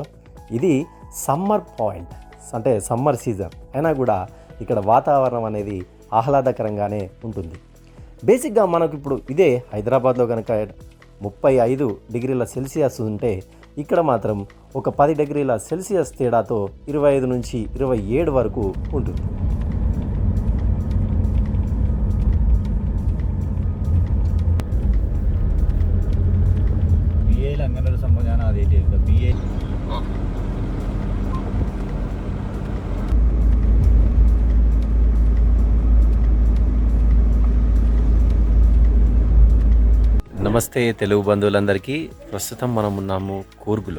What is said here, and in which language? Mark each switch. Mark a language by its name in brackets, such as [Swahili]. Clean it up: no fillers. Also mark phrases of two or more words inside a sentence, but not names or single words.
[Telugu] ఇది [English] summer point, [Telugu] అంటే [English] summer season [Telugu] అయినా కూడా ఇక్కడ వాతావరణం అనేది ఆహ్లాదకరంగానే ఉంటుంది. బేసిక్గా మనకు ఇప్పుడు ఇదే హైదరాబాద్లో కనుక 35 [English] degrees Celsius [Telugu] ఉంటే ఇక్కడ మాత్రం ఒక 10 [English] degrees Celsius [Telugu] తేడాతో 25 నుంచి 27 వరకు ఉంటుంది. [Malayalam] BA അങ്ങനെ ഒരു സംഭവം ഞാൻ ആദ്യമായിട്ട് കേൾക്കുക. BA [Telugu] నమస్తే తెలుగు బంధువులందరికీ. ప్రస్తుతం మనం ఉన్నాము కూర్గులో.